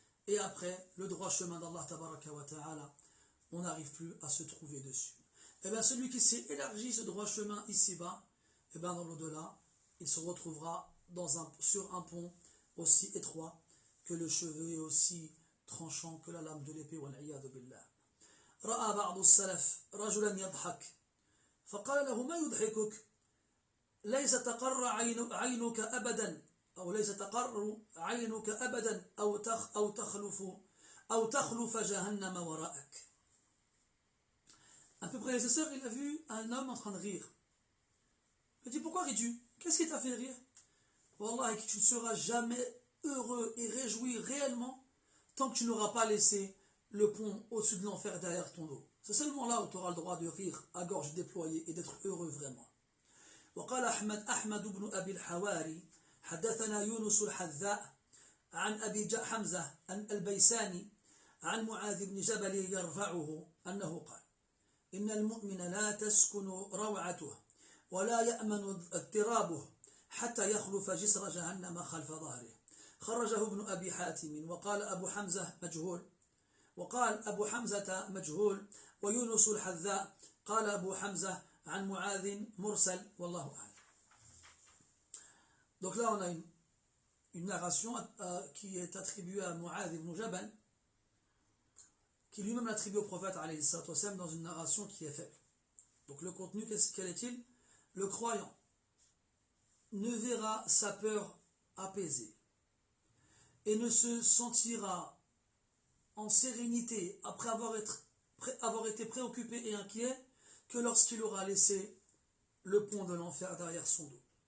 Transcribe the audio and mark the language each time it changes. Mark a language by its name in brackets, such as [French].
[French] Et après, le droit chemin d'Allah [Arabic] tabaraka wa ta'ala, [French] on n'arrive plus à se trouver dessus. Eh bien celui qui s'est élargi ce droit chemin ici-bas, eh bien dans l'au-delà, il se retrouvera sur un pont aussi étroit que le cheveu et aussi tranchant que la lame de l'épée. [Arabic] Wal'iyadu billah. رأى بعض السلف رجلا يضحك فقال له ما يضحكك ليس تقر عينك أبدا أو ليس تقر عينك أبدا أو تخلف جهنم وراءك. [French] Un peu prédécesseur, il a vu un homme en train de rire. Il a dit, pourquoi ris-tu? Qu'est-ce qui t'a fait rire? [Arabic] Wallah, [French] tu ne seras jamais heureux et réjoui réellement tant que tu n'auras pas laissé le pont au-dessus de l'enfer derrière ton dos. C'est seulement là où tu auras le droit de rire à gorge déployée et d'être heureux vraiment. [Arabic] وقال أحمد بن أبي الحواري حدثنا يونس الحذاء عن أبي حمزة البيساني عن معاذ بن جبل يرفعه أنه قال إن المؤمن لا تسكن روعته ولا يأمن اضطرابه حتى يخلف جسر جهنم خلف ظهره. خرجه ابن أبي حاتم وقال أبو حمزة مجهول وقال أبو حمزة مجهول ويونس الحذاء قال أبو حمزة عن معاذ مرسل والله أعلم. [French] Donc là on a une narration qui est attribuée à Mu'adh ibn Jabal, qui lui-même l'attribue au prophète [Arabic] alayhi salatu wassalam [French] dans une narration qui est faible. Donc le contenu, quel est-il? Le croyant ne verra sa peur apaisée et ne se sentira en sérénité après avoir été préoccupé et inquiet que lorsqu'il aura laissé le pont de l'enfer derrière son dos.